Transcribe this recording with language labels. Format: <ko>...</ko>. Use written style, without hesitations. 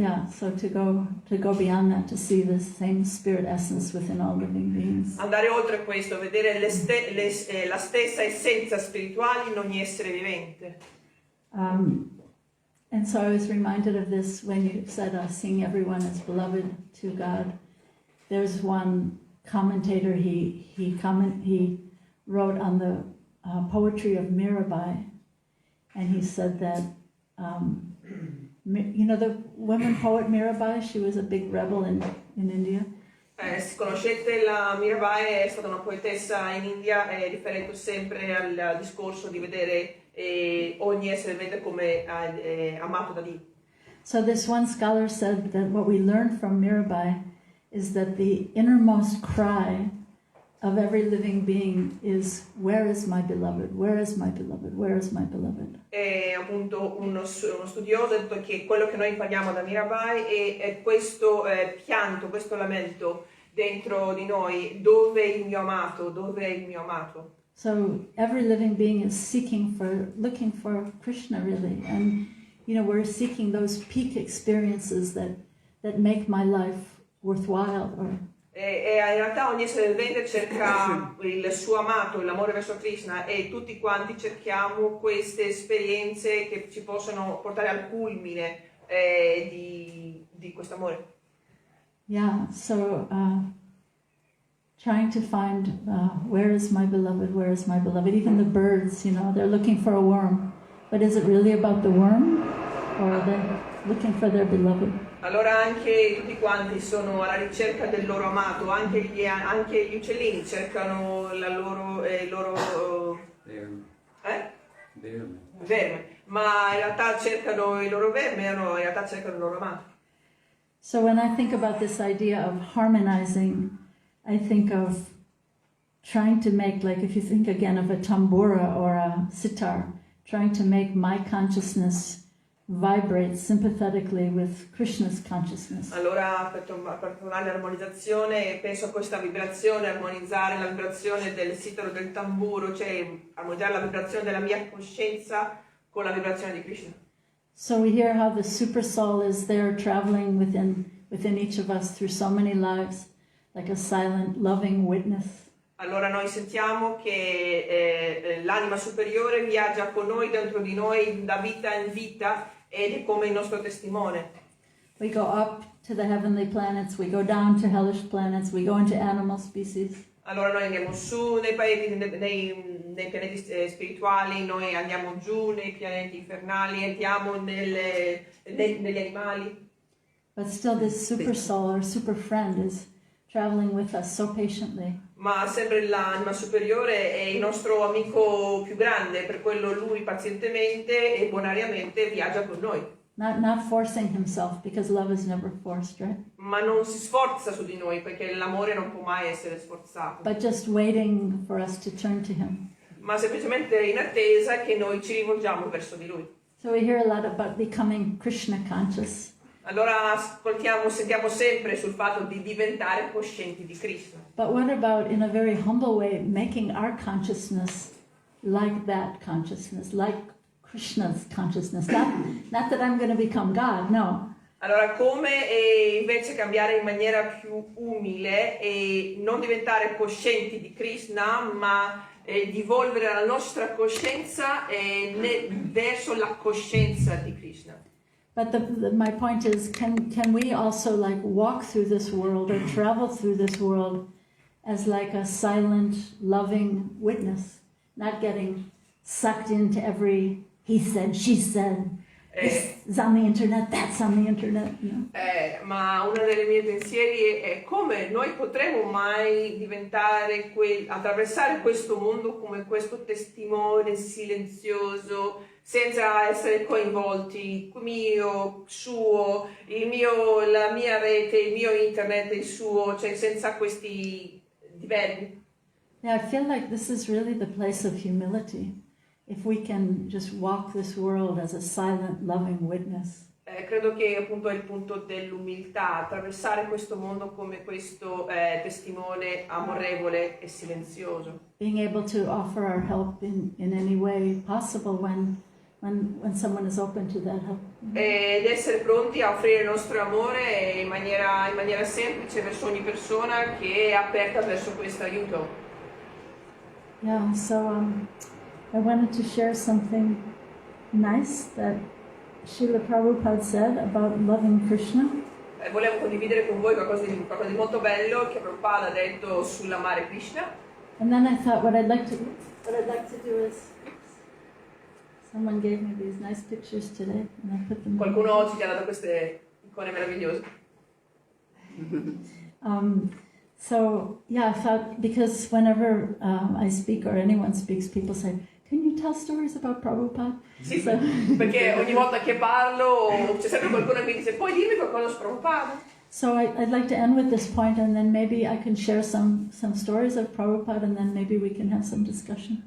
<en>So, to go beyond that, to see the same spirit essence within all living beings.</en> <it>Andare oltre questo, vedere la stessa essenza spirituale in ogni essere vivente.</it> <en>And so I was reminded of this when you said seeing everyone as beloved to God. There's one commentator, he wrote on the poetry of Mirabai, and he said that, the woman poet Mirabai, she was a big rebel in India.</en> <it>Conoscete la Mirabai, è stata una poetessa in India, riferito sempre al discorso di vedere ogni essere vivente come amato da Dio.</it> <en>So this one scholar said that what we learn from Mirabai is that the innermost cry of every living being is, where is my beloved? Where is my beloved? Where is my beloved?</en> <it>E appunto uno studioso ha detto che quello che noi impariamo da Mirabai è questo pianto, questo lamento dentro di noi, dove è il mio amato, dove è il mio amato.</it> <en>So every living being is looking for Krishna really, and we're seeking those peak experiences that make my life worthwhile.</en> <it>E in realtà ogni essere vivente cerca il suo amato, l'amore verso Krishna, e tutti quanti cerchiamo queste esperienze che ci possono portare al culmine di questo amore.</it> <en>Yeah, so trying to find where is my beloved, where is my beloved. Even the birds, they're looking for a worm. But is it really about the worm, or are they looking for their beloved?</en> <it>Allora anche tutti quanti sono alla ricerca del loro amato, anche gli uccellini cercano il loro verme, ma in realtà cercano il loro verme o no, in realtà cercano il loro amato.</it> <en>So when I think about this idea of harmonizing, I think of trying to make, like if you think again of a tambura or a sitar, trying to make my consciousness vibrate sympathetically with Krishna's consciousness.</en> <it>Allora per tornare all'armonizzazione, penso a questa vibrazione, armonizzare la vibrazione del sitaro, del tamburo, cioè armonizzare la vibrazione della mia coscienza con la vibrazione di Krishna.</it> <en>So we hear how the super soul is there traveling within each of us through so many lives, like a silent, loving witness.</en> <it>Allora noi sentiamo che l'anima superiore viaggia con noi, dentro di noi, da vita in vita, ed è come il nostro testimone.</it> <en>We go up to the heavenly planets, we go down to hellish planets, we go into animal species.</en> <it>Allora noi andiamo su nei pianeti spirituali, noi andiamo giù nei pianeti infernali, andiamo negli animali.</it> <en>But still this super soul or super friend is traveling with us so patiently.</en> <it>Ma sempre l'anima superiore è il nostro amico più grande, per quello lui pazientemente e bonariamente viaggia con noi.</it> <en>Not forcing himself, because love is never forced, right?</en> <it>Ma non si sforza su di noi, perché l'amore non può mai essere sforzato.</it> <en>But just waiting for us to turn to him.</en> <it>Ma semplicemente in attesa che noi ci rivolgiamo verso di lui.</it> <en>So we hear a lot about becoming Krishna conscious.</en> <it>Allora sentiamo sempre sul fatto di diventare coscienti di Krishna.</it> <en>But what about, in a very humble way, making our consciousness like that consciousness, like Krishna's consciousness? Not that I'm going to become God, no.</en> <it>Allora come invece cambiare in maniera più umile e non diventare coscienti di Krishna, ma di evolvere la nostra coscienza verso la coscienza di Krishna.</it> <en>But my point is, can we also like walk through this world or travel through this world as like a silent, loving witness, not getting sucked into every he said, she said, this is on the internet, that's on the internet.</en> <it>Ma uno dei miei pensieri è come noi potremo mai diventare attraversare questo mondo come questo testimone silenzioso, senza essere coinvolti, mio, suo, la mia rete, il mio internet, il suo, cioè senza questi diverbi.</it> <en>Yeah, I feel like this is really the place of humility. If we can just walk this world as a silent, loving witness.</en> <it>Credo che appunto è il punto dell'umiltà, attraversare questo mondo come questo testimone amorevole e silenzioso.</it> <en>Being able to offer our help in any way possible when someone is open to that help.</en> <it>Ed essere pronti a offrire il nostro amore in maniera semplice verso ogni persona che è aperta verso questo aiuto.</it> <en>Yeah, so I wanted to share something nice that Srila Prabhupada said about loving Krishna.</en> <it>Volevo condividere con voi qualcosa di molto bello che Prabhupada ha detto sull'amare Krishna.</it> <en>And then I thought what I'd like to do is, someone gave me these nice pictures today, and I put them.</en> <it>Qualcuno oggi ti ha dato queste icone meravigliose.</it> <en>So yeah, I thought, because whenever I speak or anyone speaks, people say, "Can you tell stories about Prabhupada?"</en> <it>Sì, perché ogni volta che parlo c'è sempre qualcuno che mi dice: "Puoi dirmi qualcosa su Prabhupada?"</it> <en>So I'd like to end with this point, and then maybe I can share some stories of Prabhupada, and then maybe we can have some discussion.</en>